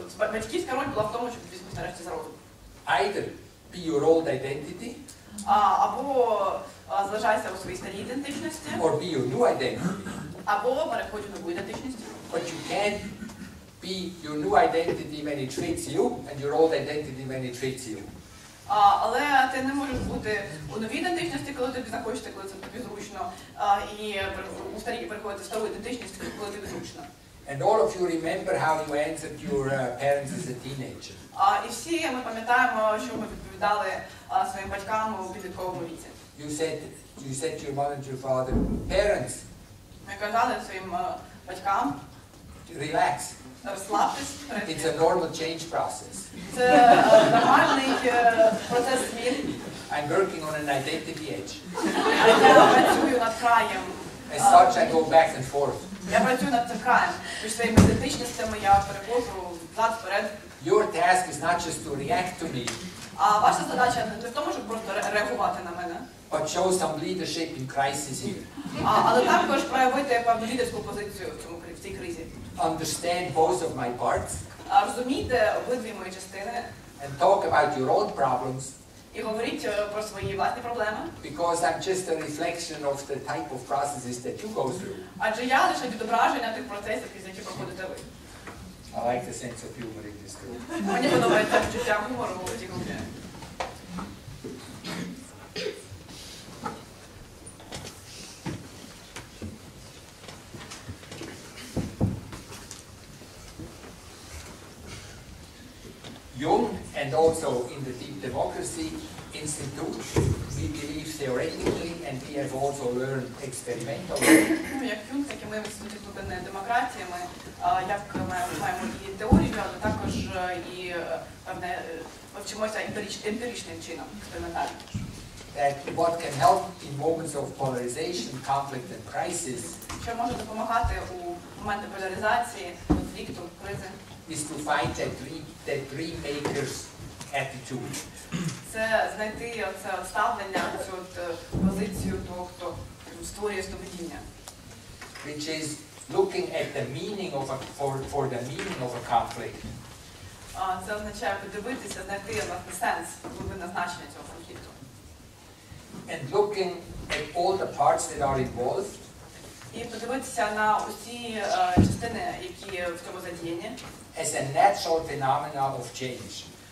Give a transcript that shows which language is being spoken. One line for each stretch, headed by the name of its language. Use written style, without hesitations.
Ukrainian: Батьківська роль була в тому, щоб візьмуть нарешті за розум.
English: Either be your old identity,
Ukrainian: або залишайся у своїй старій ідентичності,
English: or be your new identity.
Ukrainian: або переходь у нову ідентичність.
English: But you can't be your new identity when it fits you, and your old identity when it fits you.
Ukrainian: Але ти не можеш бути у новій ідентичності, коли тобі захочеться, коли це тобі зручно, і у старій переходити в стару ідентичність, коли тобі зручно.
English: And all of you remember how you answered your parents as a teenager.
Ukrainian: І всі ми пам'ятаємо, що ми відповідали своїм батькам у підлітковому віці.
English: You said to your mother and your father, parents,
Ukrainian: Ми казали своїм батькам,
English: relax.
Ukrainian: Розслабтесь.
English: It's a normal change process.
Ukrainian: Це нормальний процес змін.
English: I'm working on an identity edge.
Ukrainian: Я працюю над краєм.
English: As such, I go back and forth.
Ukrainian: Я працюю над цим краєм. Між своїми ідентичностями я переходжу взад, вперед.
English: Your task is not just to react to me,
Ukrainian: А ваша задача не в тому, щоб просто реагувати на мене,
English: but show some leadership in crisis here.
Ukrainian: але також проявити певну лідерську позицію в цій кризі.
English: Understand both of my parts.
Ukrainian: Розумійте обидві мої частини.
English: And talk about your own problems.
Ukrainian: І говоріть про свої власні проблеми.
English: Because I'm just a reflection of the type of processes that you go through.
Ukrainian: Адже я лише відображення тих процесів, крізь які проходите ви.
English: I like the sense of humor in this group.
Ukrainian: Мені подобається відчуття гумору у цій групі.
English: Jung, and also in the Deep Democracy Institute, we believe theoretically and we have also learned experimentally.
Ukrainian: Як Юнг, так і ми в Інституті глибинної демократії, ми маємо і теорію, але також і певне вчимося емпіричним чином, експериментально.
English: That what can help in moments of polarization, conflict and crisis
Ukrainian: Що може допомагати у моменти поляризації, конфлікту, кризи,
English: is to find that dream maker's attitude.
Ukrainian: Це знайти оце ставлення, цю позицію того, хто створює сновидіння.
English: Which is looking at the meaning of for the meaning of a conflict.
Ukrainian: Це означає подивитися, знайти власне сенс, глибинне значення цього конфлікту.
English: And looking at all the parts that are involved.
Ukrainian: І подивитися на усі частини, які в цьому задіяні.
English: As a natural phenomena of change.